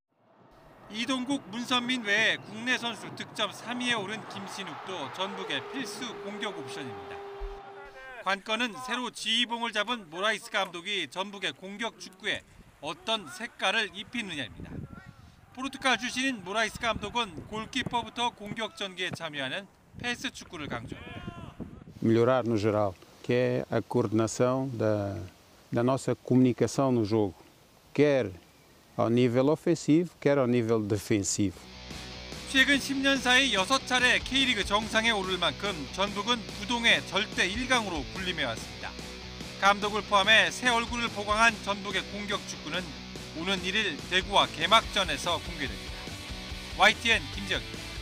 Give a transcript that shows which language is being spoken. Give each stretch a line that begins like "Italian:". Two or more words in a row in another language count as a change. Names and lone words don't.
Korean: 이동국, 문선민 외에 국내 선수 득점 3위에 오른 김신욱도 전북의 필수 공격 옵션입니다. 관건은 새로 지휘봉을 잡은 모라이스 감독이 전북의 공격 축구에 어떤 색깔을 입히느냐입니다. 포르투갈 출신인 모라이스 감독은 골키퍼부터 공격 전개에 참여하는 패스 축구를 강조합니다.
Portuguese: Melhorar no geral, que é a coordenação da nossa comunicação no jogo, quer ao nível ofensivo, quer ao nível defensivo.
Korean: 최근 10년 사이 6차례 K리그 정상에 오를 만큼 전북은 부동의 절대 1강으로 군림해왔습니다. 감독을 포함해 새 얼굴을 보강한 전북의 공격 축구는 오는 1일 대구와 개막전에서 공개됩니다. YTN 김재혁입니다.